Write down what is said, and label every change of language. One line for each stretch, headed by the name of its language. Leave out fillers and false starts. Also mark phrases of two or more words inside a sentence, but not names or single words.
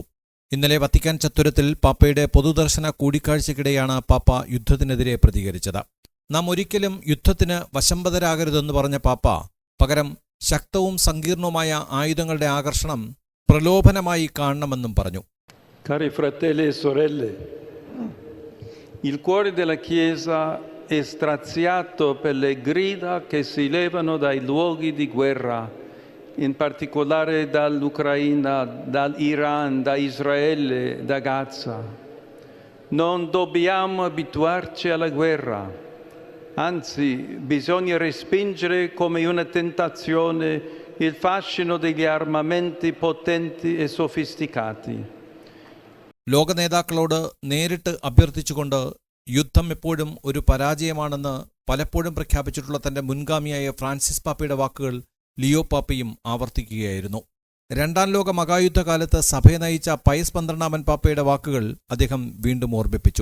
Malayalam: ഇന്നലെ വത്തിക്കാൻ ചത്വരത്തിൽ പാപ്പയുടെ പൊതുദർശന കൂടിക്കാഴ്ചയ്ക്കിടെയാണ് പാപ്പ യുദ്ധത്തിനെതിരെ പ്രതികരിച്ചത്. നാം ഒരിക്കലും യുദ്ധത്തിന് വശംവദരാകരുതെന്ന് പറഞ്ഞ പാപ്പ, പകരം ശക്തവും സങ്കീർണവുമായ ആയുധങ്ങളുടെ ആകർഷണം പ്രലോഭനമായി കാണണമെന്നും പറഞ്ഞു.
Italian: Cari fratelli e sorelle, il cuore della Chiesa è straziato per le grida che si levano dai luoghi di guerra, in particolare dall'Ucraina, dall'Iran, da Israele, da Gaza. Non dobbiamo abituarci alla guerra. Anzi, bisogna respingere come una tentazione il fascino degli armamenti potenti e sofisticati.
Malayalam: ലോക നേതാക്കളോട് നേരിട്ട് അഭ്യർത്ഥിച്ചുകൊണ്ട് യുദ്ധം എപ്പോഴും ഒരു പരാജയമാണെന്ന് പലപ്പോഴും പ്രഖ്യാപിച്ചിട്ടുള്ള തന്റെ മുൻഗാമിയായ ഫ്രാൻസിസ് പാപ്പയുടെ വാക്കുകൾ ലിയോ പാപ്പയും ആവർത്തിക്കുകയായിരുന്നു. രണ്ടാം ലോക മഹായുദ്ധകാലത്ത് സഭയെ നയിച്ച പയസ് 12 പാപ്പയുടെ വാക്കുകൾ അദ്ദേഹം വീണ്ടും ഓർമ്മിപ്പിച്ചു.